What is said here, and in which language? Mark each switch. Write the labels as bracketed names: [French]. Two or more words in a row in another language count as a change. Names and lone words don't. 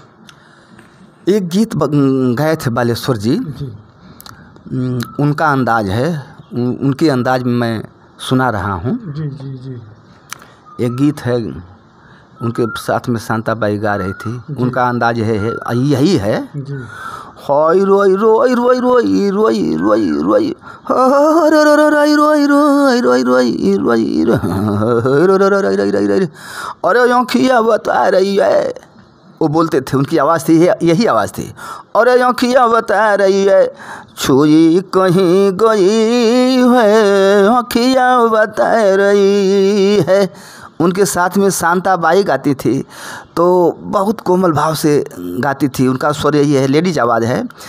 [Hindi] एक गीत गाए थे बालेश्वर जी, उनका अंदाज है, उनके अंदाज में मैं सुना रहा हूँ। जी जी जी। एक गीत है, उनके साथ में शांता बाई गा रही थी, उनका अंदाज है यही है। हाय रोई रोई रोई रोई रोई रोई रोई रोई रोई रोई रोई रोई रोई, अरे आँखियाँ बता रही है, वो बोलते थे, उनकी आवाज़ थी, यही आवाज़ थी। अरे आँखियाँ बता रही है, छुई कहीं गई है, आँखियाँ बता रही है। उनके साथ में शांता बाई गाती थी, तो बहुत कोमल भाव से गाती थी, उनका स्वर यही है, लेडीज आवाज़ है।